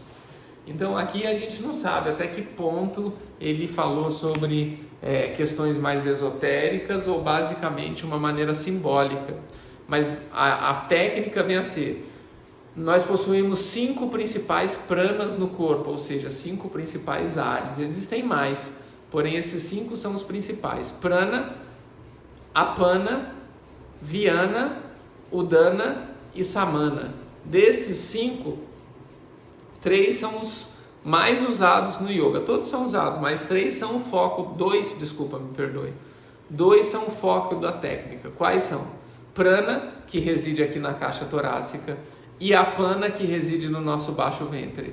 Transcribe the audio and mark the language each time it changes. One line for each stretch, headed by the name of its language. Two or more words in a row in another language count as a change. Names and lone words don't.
Portuguese: Então aqui a gente não sabe até que ponto ele falou sobre questões mais esotéricas ou basicamente uma maneira simbólica. Mas a técnica vem a ser, nós possuímos 5 principais pranas no corpo, ou seja, 5 principais ares. Existem mais, porém esses 5 são os principais: prana, apana, vyana, udana e samana. Desses 5, 3 são os mais usados no yoga. Todos são usados, mas 3 são o foco, 2 são o foco da técnica. Quais são? Prana, que reside aqui na caixa torácica, e apana, que reside no nosso baixo ventre.